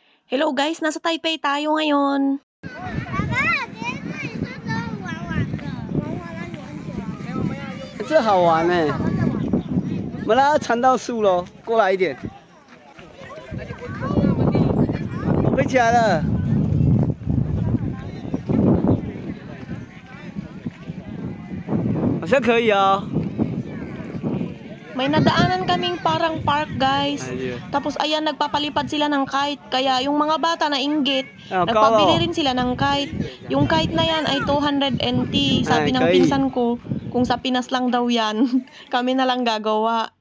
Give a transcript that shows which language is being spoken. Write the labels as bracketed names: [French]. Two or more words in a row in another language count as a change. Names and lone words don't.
[Filipino] Hello guys, nasa Taipei tayo ngayon. [Chinese] 这好玩呢、我们来缠到树喽，过来一点。飞起来了，好像可以哦。 [Filipino] May nadaanan kaming parang park guys. Tapos ayan, nagpapalipad sila ng kite. Kaya yung mga bata na inggit, nagpabili rin sila ng kite. Yung kite na yan ay 200 NT. Sabi ng pinsan ko, kung sa Pinas lang daw yan, kami na lang gagawa.